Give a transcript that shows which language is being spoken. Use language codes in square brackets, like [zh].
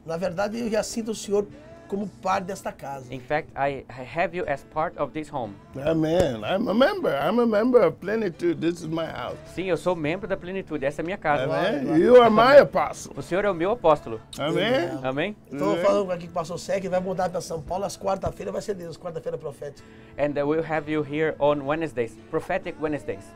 [pt] Na verdade, eu já sinto o Senhor como parte desta casa. [en] In fact, I have you as part of this home. Amen. I'm a member of Plenitude. This is my house. [pt] Sim, eu sou membro da Plenitude. Essa é a minha casa. [en] Amen. You are my apostle. [pt] O Senhor é o meu apóstolo. [en] Amen. [pt] Amém? Estou falando aqui com o pastor Sérgio, que vai mudar para São Paulo. Às quarta-feira vai ser Deus, quarta-feira profética. [en] And we'll have you here on Wednesdays, prophetic Wednesdays.